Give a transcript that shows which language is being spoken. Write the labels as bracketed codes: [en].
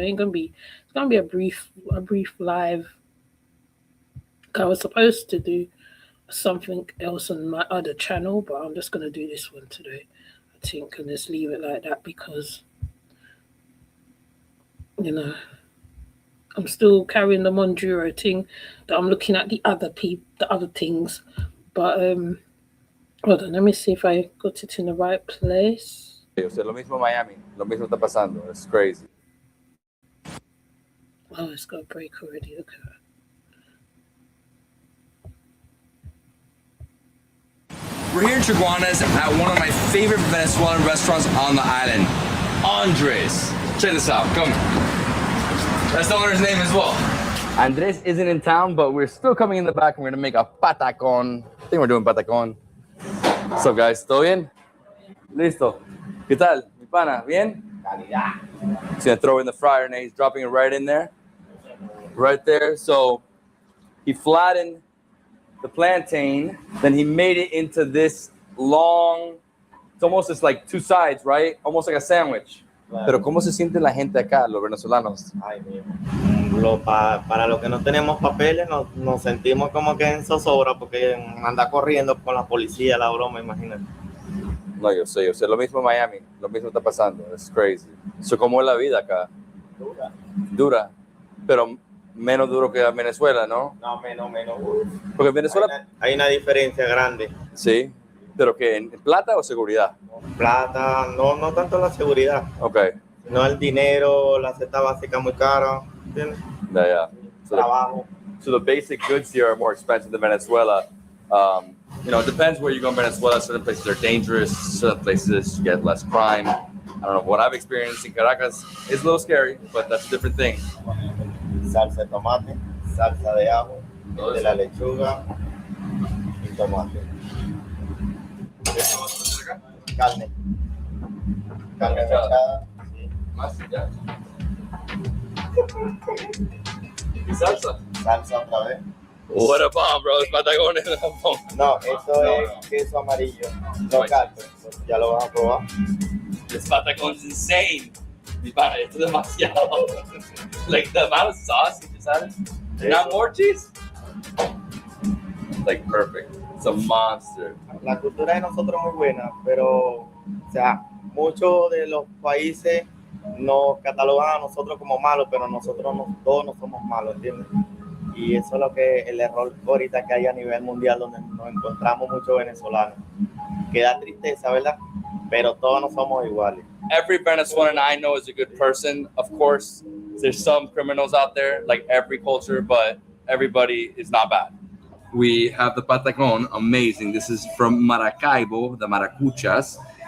[en] It's going to be a brief live. I was supposed to do something else on my other channel, but I'm just going to do this one today, I think, and just leave it like that because, I'm still carrying the Monduro thing that I'm looking at the other things. But, hold on, let me see if I got it in the right place. [es] O sea, lo mismo Miami, lo mismo está pasando. [en] It's crazy. Oh, it's got a break already, look at that. We're here in Chiguanas at one of my favorite Venezuelan restaurants on the island, Andres. Check this out, come. That's the owner's name as well. Andres isn't in town, but we're still coming in the back and we're gonna make a patacón. I think we're doing patacón. What's up, guys? [es] ¿Todo bien? Listo. ¿Qué tal? Mi pana, ¿bien? [en] He's gonna throw in the fryer and he's dropping it right in there. Right there. So he flattened the plantain, then he made it into this long, it's almost just like 2 sides, right? Almost like a sandwich. [es] Claro. Pero ¿cómo se siente la gente acá, los venezolanos? Ay, para los que no tenemos papeles, nos sentimos como que en zozobra porque anda corriendo con la policía, la broma, imagínate. No, yo sé, lo mismo en Miami, lo mismo está pasando, [en] it's crazy. So, [es] ¿cómo es la vida acá? Dura, pero menos duro que Venezuela, ¿no? No, menos. Porque en Venezuela hay una diferencia grande. Sí, pero ¿qué? ¿En plata o seguridad? Plata, no tanto la seguridad. [en] Okay. [es] No el dinero, la cesta básica muy cara, ¿entiendes? [en] Yeah. [es] Trabajo. [en] So the basic goods here are more expensive than Venezuela. It depends where you go in Venezuela. Certain places are dangerous. Certain places you get less crime. I don't know. What I've experienced in Caracas is a little scary, but that's a different thing. [es] Salsa de tomate, salsa de ajo, de la lechuga y tomate. Carne mechada. Más, ya. ¿Y salsa? Salsa otra vez. [en] What a bomb, bro. [es] Es patagones. No, esto es queso amarillo local. Ya lo vas a probar. [en] This patagón is insane. [es] Mi pana, esto es demasiado. [en] Like the amount of sauce you just added. Not more cheese? Like perfect. It's a monster. [es] La cultura de nosotros es muy buena, pero, o sea, muchos de los países nos catalogan a nosotros como malos, pero nosotros todos no somos malos, ¿entiendes? Y eso es lo que el error ahorita que hay a nivel mundial, donde nos encontramos muchos venezolanos. Que da tristeza, ¿verdad? Pero todos no somos iguales. [en] Every Venezuelan I know is a good person. Of course, there's some criminals out there, like every culture, but everybody is not bad. We have the patacón, amazing. This is from Maracaibo, the Maracuchas.